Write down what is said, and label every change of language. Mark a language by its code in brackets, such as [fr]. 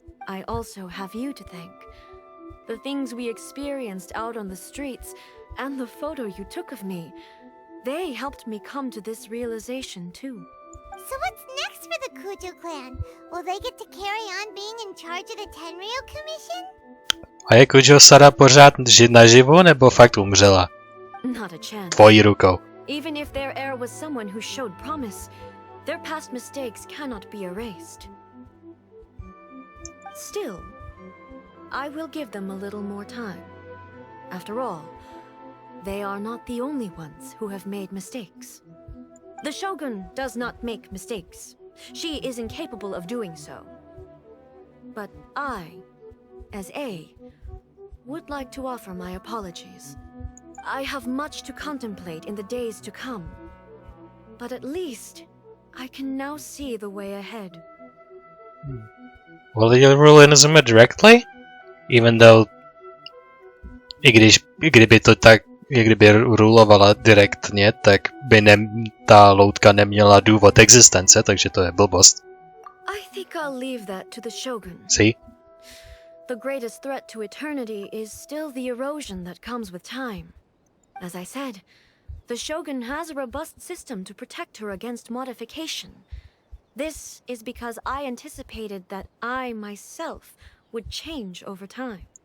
[en] I also have you to thank. The things we experienced out on the streets and the photo you took of me, they helped me come to this realization too. So what's next for the Kujo clan? Will they get to carry on being in charge of the Tenryou Commission? [cs] A je Kujo Sara pořád naživu, nebo fakt umřela? [en] Not a chance. [cs] Tvojí rukou. [en] Even if their heir was someone who showed promise, their past mistakes cannot be erased. Still, I will give them a little more time. After all, they are not the only ones who have made mistakes. The Shogun does not make mistakes. She is incapable of doing so. But I, as A, would like to offer my apologies. I have much to contemplate in the days to come, but at least I can now see the way ahead. Will you rule Inazumy directly? Even though, [cs] kdyby to tak, kdyby rulovala direktně, tak by ta loutka neměla důvod existence, takže to je blbost. [en] I think I'll leave that to the Shogun. See? The greatest threat to eternity is still the erosion that comes with time. As I said, the Shogun has a robust system to protect her against modification. This is because I anticipated that I myself would change over time.